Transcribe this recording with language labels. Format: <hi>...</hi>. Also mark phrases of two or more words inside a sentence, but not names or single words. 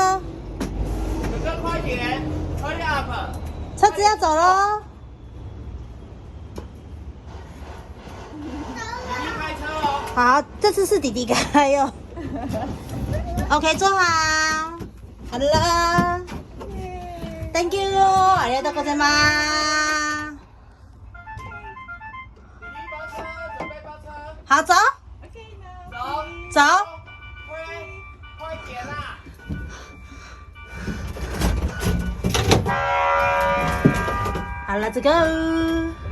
<zh>哥哥快点 ，</zh> <en>hurry up。</en> <zh>车子要走喽。弟弟开车哦。好，这次是弟弟开哟。OK， 坐好。好了。</zh> <en>Thank you，</en> <ja>ありがとうございます。</ja> <zh>弟弟包车，准备包车。好，走。走。走。快点啦！好了 ，</zh> <en>Let's go。</en>